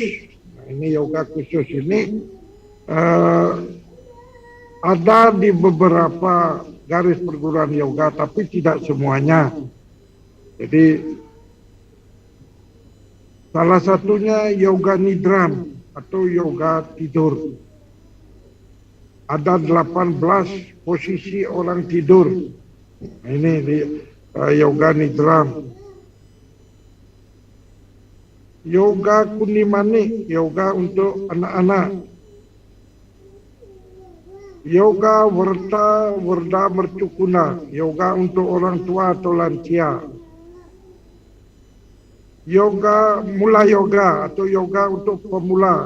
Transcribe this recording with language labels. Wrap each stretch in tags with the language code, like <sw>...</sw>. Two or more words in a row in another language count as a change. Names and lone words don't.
<id>Nah, ini yoga khusus ini ada di beberapa garis perguruan yoga, tapi tidak semuanya. Jadi salah satunya yoga nidram atau yoga tidur. Ada 18 posisi orang tidur. Nah, ini di yoga nidram. Yoga kunimani, yoga untuk anak-anak. Yoga warda mercukuna, yoga untuk orang tua atau lansia. Yoga mula yoga atau yoga untuk pemula.</id>